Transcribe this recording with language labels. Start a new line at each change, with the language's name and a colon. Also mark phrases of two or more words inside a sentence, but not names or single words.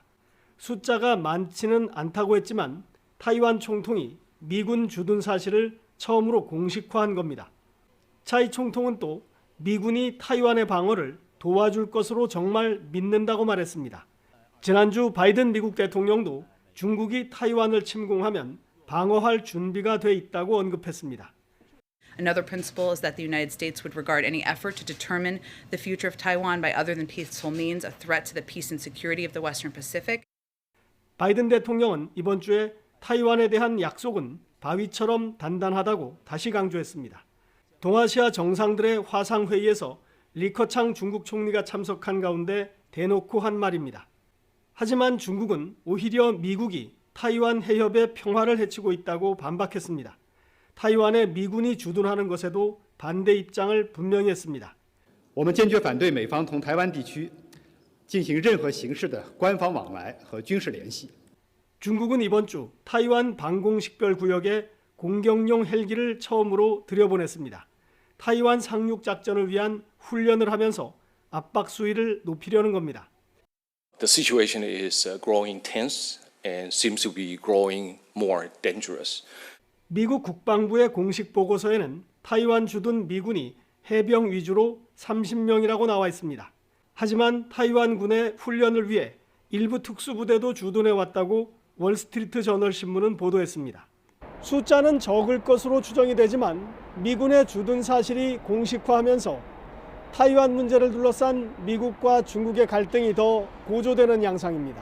Korean: 숫자가 많지는 않다고 했지만 타이완 총통이 미군 주둔 사실을 처음으로 공식화한 겁니다. 차이 총통은 또 미군이 타이완의 방어를 도와줄 것으로 정말 믿는다고 말했습니다. 지난주 바이든 미국 대통령도 중국이 타이완을 침공하면 방어할 준비가 돼 있다고 언급했습니다.
English: Another principle is that the United States would regard any effort to determine the future of Taiwan by other than peaceful means a threat to the peace and security of the Western Pacific.
Korean: 바이든 대통령은 이번 주에 타이완에 대한 약속은 바위처럼 단단하다고 다시 강조했습니다. 동아시아 정상들의 화상회의에서 리커창 중국 총리가 참석한 가운데 대놓고 한 말입니다. 하지만 중국은 오히려 미국이 타이완 해협의 평화를 해치고 있다고 반박했습니다. 타이완에 미군이 주둔하는 것에도 반대 입장을 분명히 했습니다.
Chinese: 我们坚决反对美方同台湾地区进行任何形式的官方往来和军事联系。
Korean: 중국은 이번 주 타이완 방공식별구역에 공격용 헬기를 처음으로 들여보냈습니다. 타이완 상륙 작전을 위한 훈련을 하면서 압박 수위를 높이려는 겁니다.
English: The situation is growing tense and seems to be growing more dangerous.
Korean: 미국 국방부의 공식 보고서에는 타이완 주둔 미군이 해병 위주로 30명이라고 나와 있습니다. 하지만 타이완군의 훈련을 위해 일부 특수부대도 주둔해 왔다고 월스트리트 저널 신문은 보도했습니다. 숫자는 적을 것으로 추정이 되지만 미군의 주둔 사실이 공식화하면서 타이완 문제를 둘러싼 미국과 중국의 갈등이 더 고조되는 양상입니다.